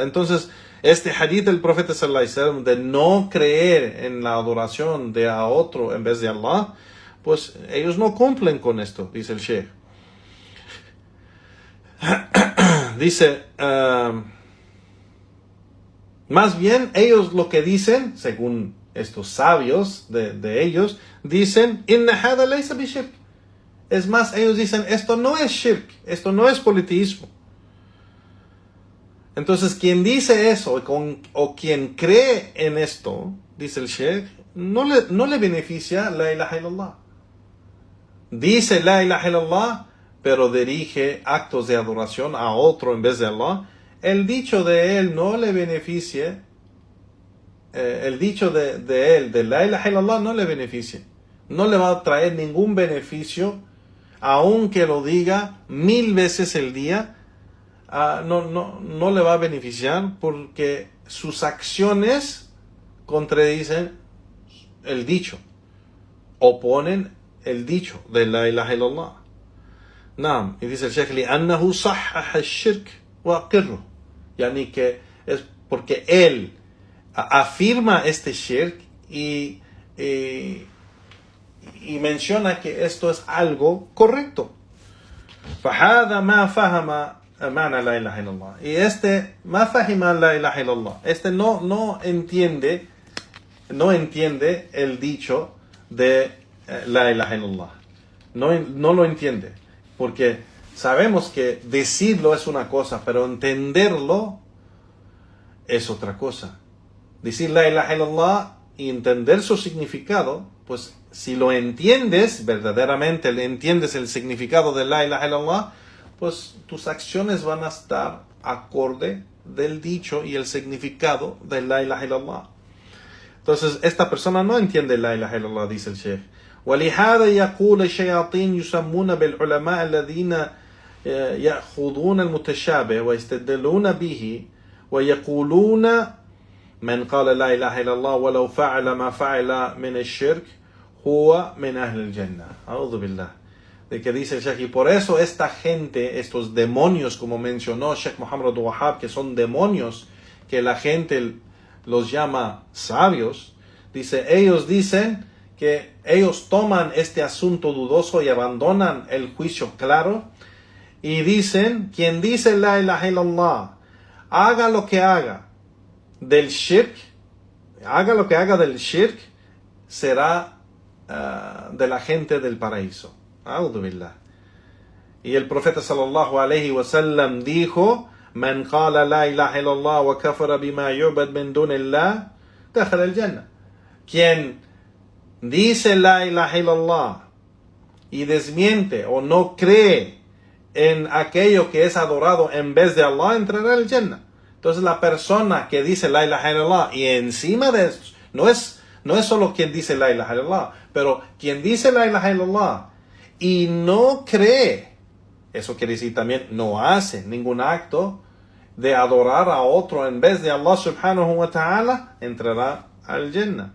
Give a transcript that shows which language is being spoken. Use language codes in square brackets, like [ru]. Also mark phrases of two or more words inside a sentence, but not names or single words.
[es] Entonces este hadith del profeta [ar] صلى الله عليه وسلم [es] de no creer en la adoración de a otro en vez de Allah, pues ellos no cumplen con esto, dice el Sheikh. Dice, más bien ellos lo que dicen, según estos sabios de ellos, dicen, [ar] إن هذا ليس بشرك. [es] Es más, ellos dicen, esto no es shirk, esto no es politeísmo. Entonces, quien dice eso o quien cree en esto, dice el Sheikh, no le beneficia [ar] لا إله إلا الله. Dice لا إله إلا الله, [es] pero dirige actos de adoración a otro en vez de Allah. El dicho de él no le beneficia. El dicho de él, de [ar] لا إله إلا الله, [es] no le beneficia. No le va a traer ningún beneficio, aunque lo diga 1000 veces el día. No le va a beneficiar porque sus acciones contradicen el dicho, oponen el dicho de [ar] لا إله إلا الله. [es] Naam, y dice el Sheikh, [ar] لأنه صحح الشرك وأقره, [es] yani que es porque él afirma este shirk y menciona que esto es algo correcto. [ar] فهذا ما فهم معنى لا إله إلا الله. Y ما فهم لا إله إلا الله. [es] No entiende el dicho de [ar] لا إله إلا الله. [es] No lo entiende. Porque sabemos que decirlo es una cosa, pero entenderlo es otra cosa. Decir [ar] لا إله إلا الله [es] y entender su significado, pues si lo entiendes, verdaderamente le entiendes el significado de [ar] لا إله إلا الله, [es] pues tus acciones van a estar acorde del dicho y el significado de [ar] لا إله إلا الله. [es] Entonces, esta persona no entiende [ar] لا إله إلا الله, [es] dice el Sheikh. [ar] ولهذا يقول الشياطين يسمون بالعلماء الذين يأخذون المتشابه ويستدلون به ويقولون من قال لا إله إلا الله ولو فعل ما فعل من الشرك هو من أهل الجنة. أعوذ بالله. [es] De que dice el Sheikh, y por eso esta gente, estos demonios, como mencionó Sheikh Muhammad Wahab, que son demonios, que la gente los llama sabios, dice, ellos dicen que ellos toman este asunto dudoso y abandonan el juicio claro, y dicen, quien dice [ar] لا إله إلا الله, [es] haga lo que haga del shirk, será de la gente del paraíso. [ar] أعوذ بالله. [es] Y el profeta [ar] صلى الله عليه وسلم [es] dijo, [ar] من قال لا إله إلا الله وكفر بما يعبد من دون الله دخل الجنة. [es] Quien dice [ar] لا إله إلا الله [es] y desmiente o no cree en aquello que es adorado en vez de Allah, entrará al Jannah. Entonces la persona que dice [ar] لا إله إلا الله [es] y encima de eso, no es solo quien dice [ar] لا إله إلا الله, [es] pero quien dice [ar] لا إله إلا الله [es] y no cree, eso quiere decir también no hace ningún acto de adorar a otro en vez de Allah [ar] سبحانه وتعالى, [es] entrará al Jannah.